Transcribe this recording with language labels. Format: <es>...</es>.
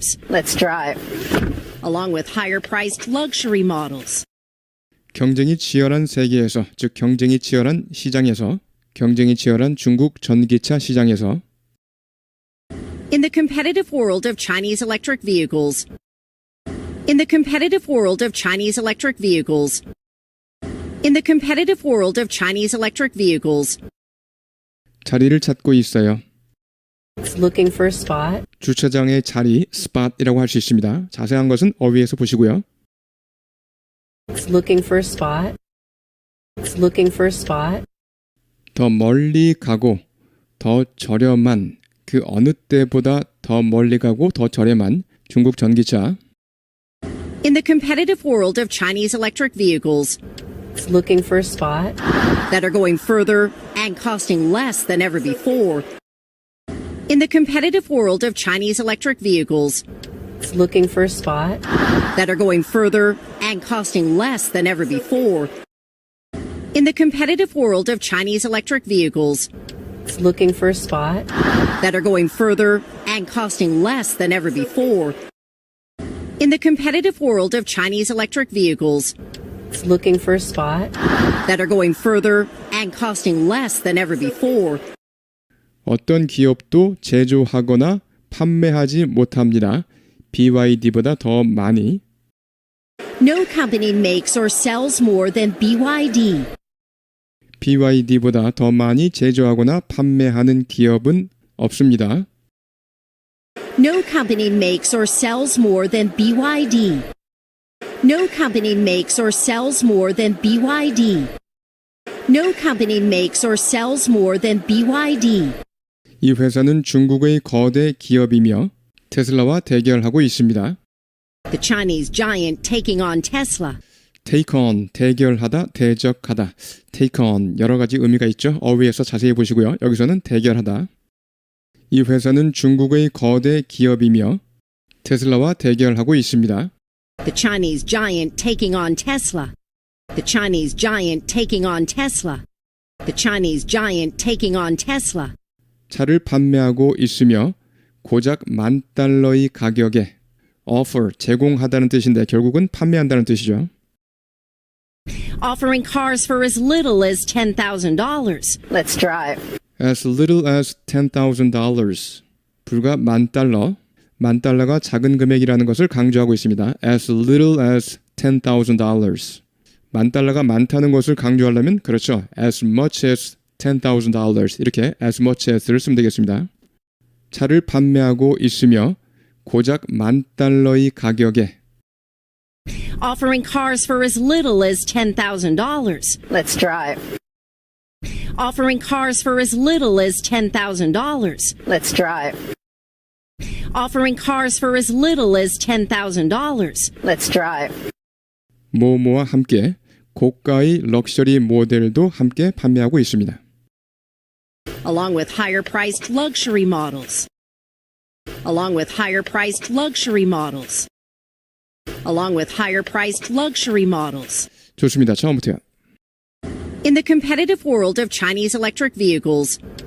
<en>Let's drive. along with higher-priced luxury models.</en> <ko>경쟁이 치열한 세계에서, 즉 경쟁이 치열한 시장에서, 경쟁이 치열한 중국 전기차 시장에서</ko> <en>In the competitive world of Chinese electric vehicles, in the competitive world of Chinese electric vehicles, In the competitive world of Chinese electric vehicles,</en> <ko>자리를 찾고 있어요.</ko> <en>It's looking for a spot.</en> <ko>주차장의 자리, spot이라고 할 수 있습니다. 자세한 것은 어휘에서 보시고요.</ko> <en>It's looking for a spot. It's looking for a spot.</en> <ko>더 멀리 가고 더 저렴한 그 어느 때보다 더 멀리 가고 더 저렴한 중국 전기차.</ko> <en>in the competitive world of Chinese electric vehicles It's looking for a spot. that are going further and costing less than ever before. In the competitive world of Chinese electric vehicles It's looking for a spot. that are going further and costing less than ever before. In the competitive world of Chinese electric vehicles It's looking for a spot. that are going further and costing less than ever before. In the competitive world of Chinese electric vehicles It's looking for a spot. that are going further and costing less than ever before.</en> <ko>어떤 기업도 제조하거나 판매하지 못합니다. BYD보다 더 많이.</ko> <en>No company makes or sells more than BYD.</en> <ko>BYD보다 더 많이 제조하거나 판매하는 기업은 없습니다.</ko> <en>No company makes or sells more than BYD. No company makes or sells more than BYD. No company makes or sells more than BYD.</en> <ko>이 회사는 중국의 거대 기업이며 테슬라와 대결하고 있습니다.</ko> <en>The Chinese giant taking on Tesla.</en> <ko>take on, 대결하다, 대적하다. take on, 여러 가지 의미가 있죠. 어휘에서 자세히 보시고요. 여기서는 대결하다. 이 회사는 중국의 거대 기업이며 테슬라와 대결하고 있습니다.</ko> <en>The Chinese giant taking on Tesla. The Chinese giant taking on Tesla. The Chinese giant taking on Tesla.</en> <ko>차를 판매하고 있으며 고작 $10,000의 가격에 offer, 제공하다는 뜻인데 결국은 판매한다는 뜻이죠.</ko> <en>Offering cars for as little as $10,000. Let's drive. As little as $10,000. 불과 $10,000.</en> <ko>$10,000가 작은 금액이라는 것을 강조하고 있습니다.</ko> <en>As little as $10,000.</en> <ko>$10,000가 많다는 것을 강조하려면 그렇죠.</ko> <en>As much as $10,000.</en> <ko>이렇게 as much as 를 쓰면 되겠습니다. 차를 판매하고 있으며 고작 $10,000의 가격에</ko> <en>Offering cars for as little as $10,000. Let's drive. Offering cars for as little as $10,000. Let's drive. Offering cars for as little as $10,000. Let's drive.</en> <ko>뭐뭐와 함께 고가의 럭셔리 모델도 함께 판매하고 있습니다.</ko> <en>Along with higher priced luxury models. Along with higher priced luxury models. Along with higher priced luxury models.</en> <ko>좋습니다. 처음부터요.</ko> <en>In the competitive world of Chinese electric vehicles</en>